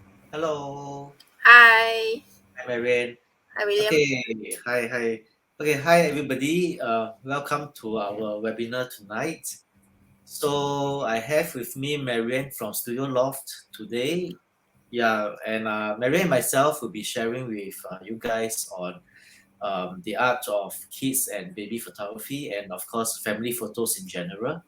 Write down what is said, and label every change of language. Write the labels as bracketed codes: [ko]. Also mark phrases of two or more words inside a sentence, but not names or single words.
[en] Hello. Hi. Hi, Maryann. Hi, William. Okay. Hi. Okay. Hi, everybody. Welcome to our webinar tonight. So I have with me Maryann from Studio Loft today. Yeah, and Maryann and myself will be sharing with you guys on the art of kids and baby photography, and of course family photos in general.